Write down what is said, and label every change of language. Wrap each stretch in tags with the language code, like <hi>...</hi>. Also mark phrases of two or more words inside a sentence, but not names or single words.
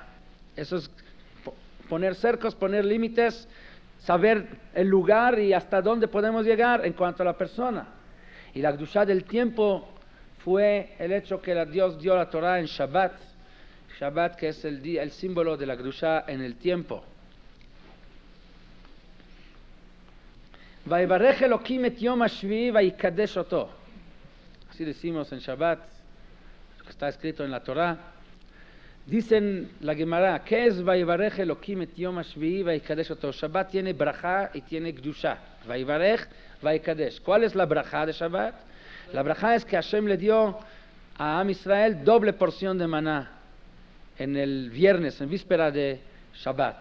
<es>Eso es poner cercos, poner límites, saber el lugar y hasta dónde podemos llegar en cuanto a la persona. Y la Kedushá del tiempo fue el hecho que Dios dio la Torah en Shabbat. Shabbat, que es el símbolo de la Kedushá en el tiempo.</es> <he>ויברך אלוקים את יום השביעי ויקדש אתו.</he> <es>Así decimos en Shabbat, que está escrito en la Torah. Dicen la Gemara, ¿qué es</es> <he>ויברך אלוקים את יום השביעי ויקדש אתו?</he> <es>Shabbat tiene braja y tiene Kedushá.</es> <he>ויברך ויקדש.</he> <es>¿Cuál es la braja de Shabbat? La braja es que Hashem le dio a Am Israel doble porción de maná en el viernes, en víspera de Shabbat.</es>